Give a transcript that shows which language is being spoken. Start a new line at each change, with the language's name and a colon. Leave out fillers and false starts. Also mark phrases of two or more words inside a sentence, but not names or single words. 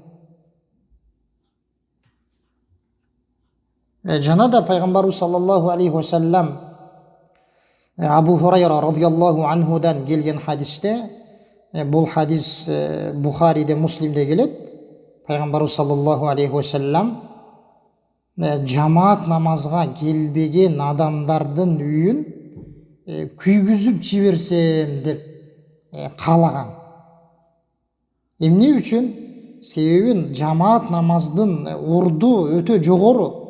Kyrgyz: Жана да пайгамбарыбыз
Arabic: صلى الله عليه وسلم
Kyrgyz: Абу Хурайра
Arabic: رضي الله عنهдан
Kyrgyz: келген хадисте, бул хадис Бухариде, Муслимде келет. Пайгамбарыбыз
Arabic: صلى الله عليه وسلم
Kyrgyz: жамаат намазга келбеген адамдардын үйүн күйгүзүп жиберсем деп каалаган. Эмне үчүн? Себебин жамаат намаздын орду өтө жогору.